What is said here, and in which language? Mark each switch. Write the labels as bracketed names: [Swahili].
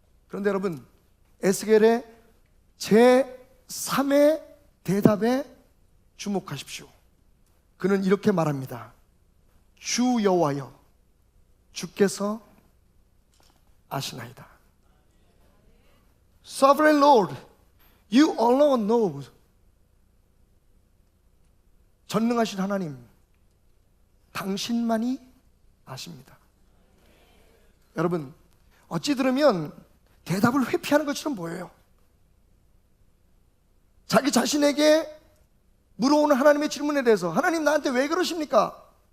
[Korean] 그런데 여러분, 에스겔의 제3의 대답에 주목하십시오. 그는 이렇게 말합니다. 주 여호와여, 주께서 아시나이다. [English] Sovereign Lord, you alone know. [Korean] 전능하신 하나님, 당신만이 아십니다. 여러분, 어찌 들으면 대답을 회피하는 것처럼 보여요. 자기 자신에게 물어오는 하나님의 질문에 대해서 하나님 나한테 왜 그러십니까?